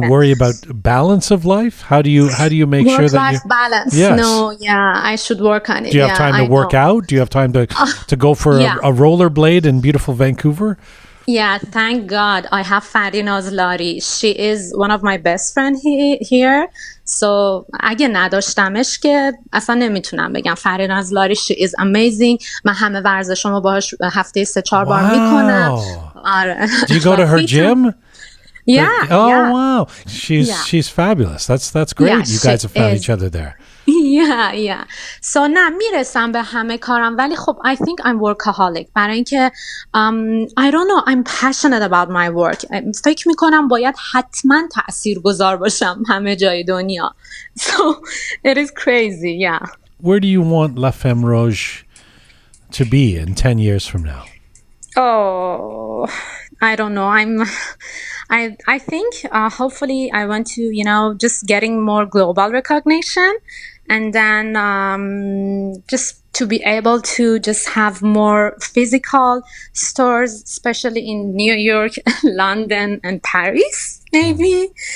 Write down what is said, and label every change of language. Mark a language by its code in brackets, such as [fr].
[en] Do you worry about balance of life? How do you make sure that work-life balance? Yes. No, I should work on it. Do you have time to work out? Do you have time to go for a rollerblade in beautiful Vancouver? Yeah, thank God. I have Farinaz Lari. She is one of my best friends here. [fa] So اگه نداشتمش که اصلا نمیتونم بگم. [en] Farinaz Lari, she is amazing. [fa] من همه ورزشامو باهاش هفته 3-4 بار میکنم. آره. [en] Do you go to her gym? Yeah. Wow. She's fabulous. That's great. You guys have found each other there. Yeah. [fa] So نه میرسم به همه کارم، ولی خب [en] I think I'm workaholic. [fa] برای اینکه [en] I don't know, I'm passionate about my work. [fa] فکر میکنم باید حتما تاثیرگذار باشم همه جای دنیا. [en] So it is crazy, yeah. Where do you want La Femme Roje to be in 10 years from now? Oh, I don't know. I think hopefully I want to just getting more global recognition, and then just to be able to just have more physical stores, especially in New York, London, and Paris, maybe.